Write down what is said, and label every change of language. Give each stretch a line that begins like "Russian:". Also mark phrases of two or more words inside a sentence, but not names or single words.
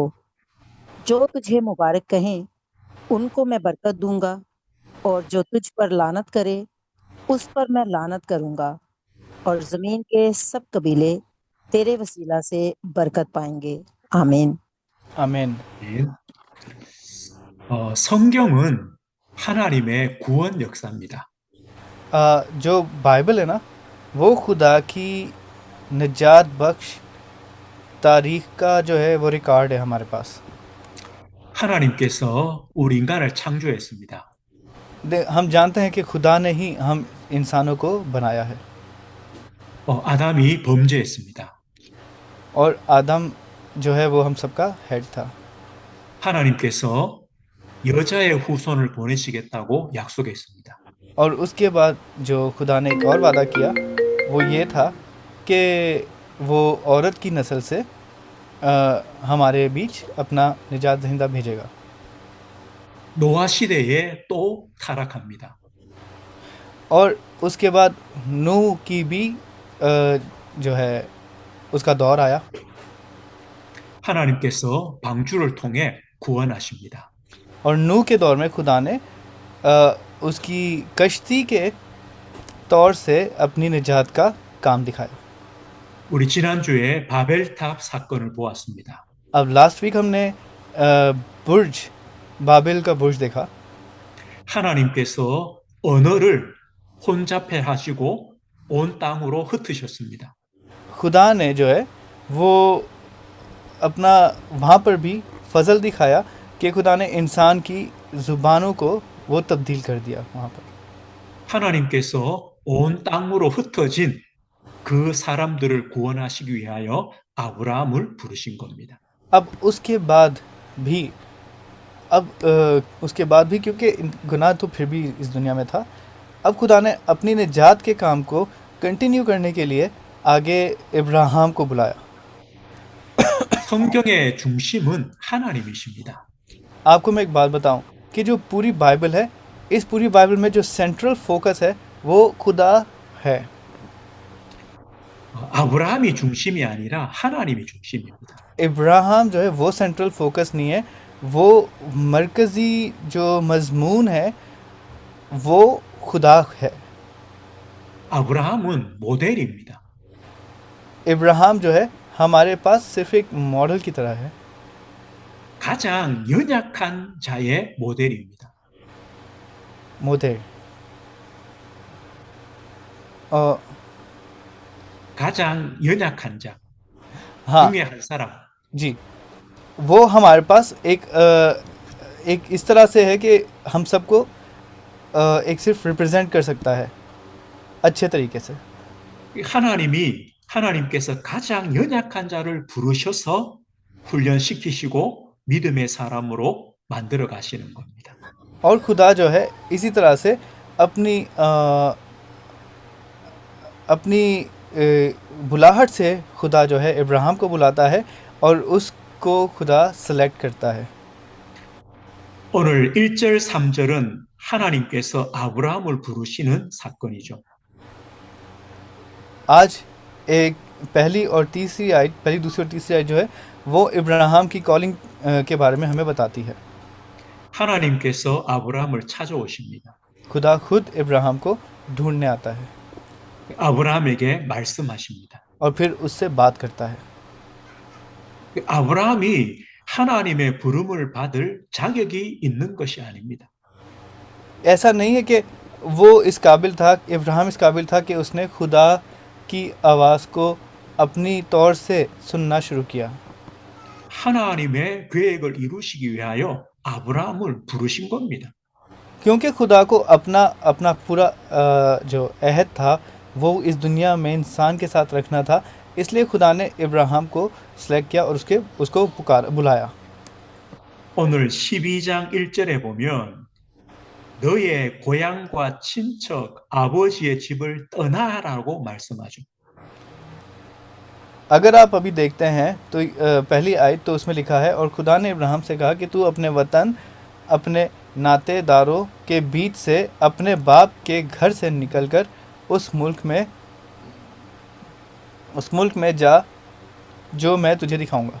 Urdu: جو تجھے مبارک کہیں ان کو میں برکت دوں گا، اور جو تجھ پر لعنت کرے اس پر میں لعنت کروں گا، اور زمین کے سب قبیلے تیرے وسیلہ سے برکت پائیں گے. आमीन। आमीन।
Korean: 네. 성경은 하나님의 구원 역사입니다.
Urdu: جو بائبل ہے نا وہ خدا کی نجات بخش تاریخ کا جو ہے وہ ریکارڈ ہے ہمارے پاس.
Korean: 하나님께서 우리 인간을 창조했습니다.
Urdu: ہم جانتے ہیں کہ خدا نے ہی ہم انسانوں کو بنایا ہے,
Korean: 아담이 범죄했습니다.
Urdu: اور آدم جو ہے وہ ہم سب کا ہیڈ تھا.
Korean: 하나님께서 여자의 후손을 보내시겠다고 약속했습니다.
Urdu: اور اس کے بعد جو خدا نے ایک اور وعدہ کیا وہ یہ تھا کہ وہ عورت کی نسل سے ہمارے بیچ اپنا نجات دہندہ بھیجے گا.
Korean: 노아 시대에 또 타락합니다.
Urdu: اور اس کے بعد نوح کی بھی جو ہے اس کا دور آیا.
Korean: 하나님께서 방주를 통해 구원하십니다.
Urdu: اور نوح کے دور میں خدا نے اس کی کشتی کے طور سے اپنی نجات کا کام دکھایا.
Korean: 우리 지난주에 바벨탑 사건을 보았습니다.
Urdu: اب
English: last week
Urdu: ہم نے برج بابل کا برج دیکھا.
Korean: 하나님께서 언어를 혼잡해 하시고 온 땅으로 흩으셨습니다.
Urdu: خدا نے جو ہے وہ اپنا وہاں پر بھی فضل دکھایا کہ خدا نے انسان کی زبانوں کو وہ تبدیل کر دیا وہاں پر.
Korean: 하나님께서 온 땅으로 흩어진 그 사람들을 구원하시기 위하여 아브라함을 부르신 겁니다.
Urdu: اب اس کے بعد بھی اس کے بعد بھی کیونکہ گناہ تو پھر بھی اس دنیا میں تھا، اب خدا نے اپنی نجات کے کام کو کنٹینیو کرنے کے لیے آگے ابراہیم کو بلایا.
Korean: 성경의 중심은 하나님이십니다.
Urdu: آپ کو میں ایک بات بتاؤں کہ جو پوری بائبل ہے، اس پوری بائبل میں جو
English: central focus
Urdu: ہے وہ خدا ہے.
Korean: 아브라함이 중심이 아니라 하나님이 중심입니다.
Urdu: ابراہیم جو ہے وہ
English: central focus
Urdu: نہیں ہے، وہ مرکزی جو مضمون ہے وہ خدا ہے.
Korean: 아브라함은 모델입니다.
Urdu: ابراہیم جو ہے ہمارے پاس صرف ایک ماڈل کی طرح ہے,
Korean: 가장 연약한 자의 모델입니다.
Urdu: موڈر۔ اور
Korean: 가장 연약한 자
Urdu: हाँ
Korean: 중에 한 사람.
Urdu: جی، وہ ہمارے پاس ایک اس طرح سے ہے کہ ہم سب کو ایک صرف ریپریزنٹ کر سکتا ہے اچھے طریقے سے.
Korean: 하나님께서 가장 연약한 자를 부르셔서 훈련시키시고 믿음의 사람으로 만들어 가시는 겁니다.
Urdu: اور خدا جو ہے اسی طرح سے اپنی بلاہٹ سے خدا جو ہے ابراہیم کو بلاتا ہے اور اس کو خدا سلیکٹ کرتا ہے.
Korean: 오늘 1절 3절은 하나님께서 아브라함을 부르시는 사건이죠.
Urdu: آج ایک پہلی دوسری اور تیسری آیت جو ہے وہ ابراہیم کی کالنگ کے بارے میں ہمیں بتاتی ہے.
Korean: 하나님께서 아브라함을 찾아오십니다.
Urdu: خدا خود ابراہیم کو ڈھونڈنے آتا ہے
Korean: 아브라함에게 말씀하십니다.
Urdu: اور پھر اس سے بات کرتا ہے.
Korean: 아브라함이 하나님의 부름을 받을 자격이 있는 것이 아닙니다.
Urdu: ایسا نہیں ہے کہ وہ ابراہیم اس قابل تھا کہ اس نے خدا کی آواز کو اپنی طور سے سننا شروع کیا.
Korean: 하나님의 계획을 이루시기 위하여 아브라함을 부르신 겁니다.
Urdu: کیونکہ خدا کو اپنا پورا جو عہد تھا وہ اس دنیا میں انسان کے ساتھ رکھنا تھا، اس لیے خدا نے ابراہیم کو سلیکٹ کیا اور اس کو بلایا.
Korean: 오늘 12장 1절에 보면 너의 고향과 친척, 아버지의 집을 떠나라고 말씀하죠.
Urdu: اگر آپ ابھی دیکھتے ہیں تو پہلی آیت تو اس میں لکھا ہے، اور خدا نے ابراہیم سے کہا کہ تو اپنے وطن، اپنے ناتے داروں کے بیچ سے، اپنے باپ کے گھر سے نکل کر اس ملک میں جا جو میں تجھے دکھاؤں گا.